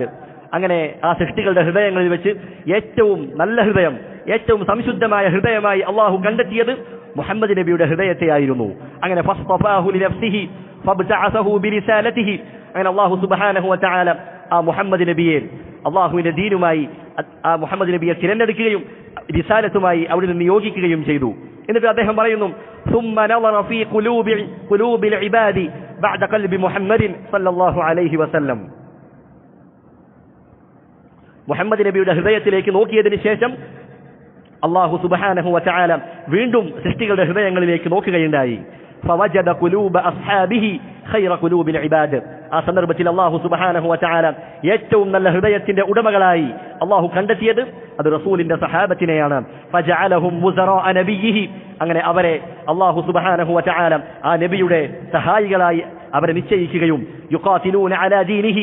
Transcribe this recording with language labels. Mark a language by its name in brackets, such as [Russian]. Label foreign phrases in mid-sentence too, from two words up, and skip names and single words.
[Malayalam] അങ്ങനെ ആ സൃഷ്ടികളുടെ ഹൃദയങ്ങളിൽ വെച്ച് ഏറ്റവും നല്ല ഹൃദയം, ഏറ്റവും സംശുദ്ധമായ ഹൃദയമായി അല്ലാഹു കണ്ടെത്തിയത് മുഹമ്മദ് നബിയുടെ ഹൃദയത്തെയായിരുന്നു. [Arabic] അങ്ങനെ فاصطفاه لنفسه فابتعثه برسالته. [Malayalam] അങ്ങനെ അല്ലാഹു [Arabic] سبحانه وتعالى [Malayalam] ആ മുഹമ്മദ് നബിയെ അല്ലാഹുവിന്റെ ദീനുമായി ആ മുഹമ്മദ് നബിയെ തിരഞ്ഞെടുക്കുകയും റിസാലത്തുമായി അവിടെ നിയോഗിക്കുകയും ചെയ്തു. എന്നിട്ട് അദ്ദേഹം പറയുന്നു, [Arabic] ثم نظر في قلوب العباد بعد قلب محمد صلى الله عليه وسلم. [Malayalam] മുഹമ്മദ് നബിയുടെ ഹൃദയത്തിലേക്ക് നോക്കിയതിനു ശേഷം അല്ലാഹു [Arabic] سبحانه وتعالى [Malayalam] വീണ്ടും സൃഷ്ടികളുടെ ഹൃദയങ്ങളിലേക്ക് നോക്കുകയുണ്ടായി. [Arabic] فوجد قلوب أصحابه خير قلوب العباد. [Malayalam] ആ സന്ദർഭത്തിൽ അല്ലാഹു [Arabic] سبحانه وتعالى [Malayalam] ഏറ്റവും നല്ല ഹൃദയത്തിന്റെ ഉടമകളായി അല്ലാഹു കണ്ടെത്തിയത് അത് റസൂലിന്റെ സഹാബത്തിനെയാണ്. [Arabic] فجعلهم أنصار نبيه. [Malayalam] അങ്ങനെ അവരെ അല്ലാഹു [Arabic] سبحانه وتعالى [Malayalam] ആ നബിയുടെ സഹായികളായി അവരെ നിശ്ചയിക്കുകയും [Arabic] يقاتلون على دينه.